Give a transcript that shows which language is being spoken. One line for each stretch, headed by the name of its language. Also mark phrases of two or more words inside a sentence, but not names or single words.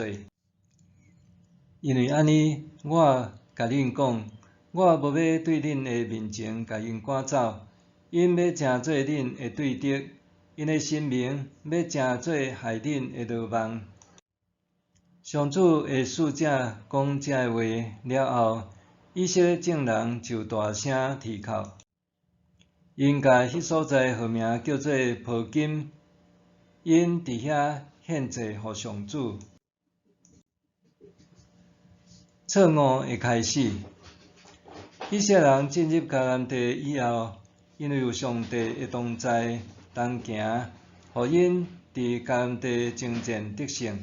Min Nan Chinese: 因为安尼，我甲恁讲，我无要对恁的面前甲因赶走，因要成做恁的对敌，因的生命要成做害恁的罗网。” 上主的使者讲这话了后，以色列众人就大声啼哭。因甲迄所在号名叫做普金，因伫遐献祭互上主。错误的开始。以色列人进入迦南地以后，因为有上帝的同在同行，互因伫迦南地征战得胜。